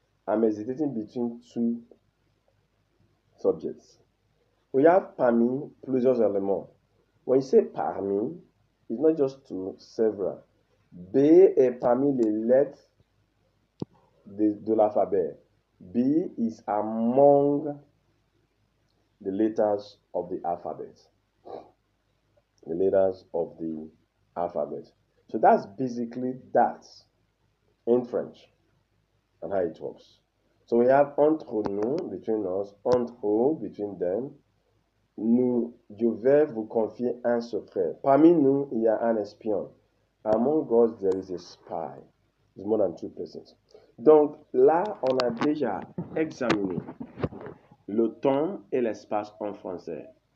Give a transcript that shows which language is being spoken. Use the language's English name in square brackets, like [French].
[English] I'm hesitating between two subjects. We have [French] parmi, plusieurs éléments. [English] When you say parmi, it's not just two, several. [French] B est parmi les lettres de l'alphabet. [English] B is among the letters of the alphabet. The letters of the alphabet. So that's basically that in French and how it works. So we have [French] entre nous, [English] between us, [French] entre eux, [English] between them. [French] Nous, je vais vous confier un secret. Parmi nous, il y a un espion. [English] Among us, there is a spy. It's more than 2 persons. [French] Donc là, on a déjà examiné le temps et l'espace en français.